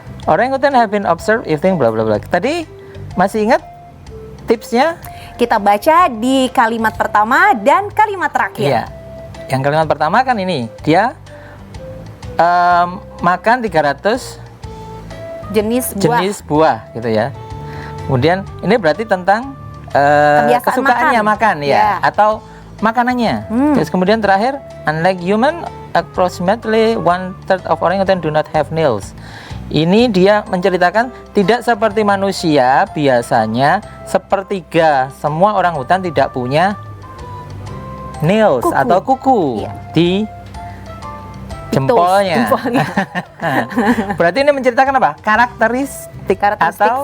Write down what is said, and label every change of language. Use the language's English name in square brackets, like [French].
[English] Orangutan have been observed eating bla bla bla. [Indonesian] Tadi masih ingat tipsnya? Kita baca di kalimat pertama dan kalimat terakhir. Iya. Yang kalimat pertama kan ini, dia makan 300 jenis buah gitu ya. Kemudian ini berarti tentang Kebiasaan kesukaannya makan Ya. ya, atau makanannya. Terus kemudian terakhir, [English] unlike human, approximately 1/3 of orangutan do not have nails. [Indonesian] Ini dia menceritakan tidak seperti manusia, biasanya sepertiga semua orangutan tidak punya nails Kuku. atau kuku Iya. di jempolnya. Jempolnya. Berarti ini menceritakan apa? Karakteristik atau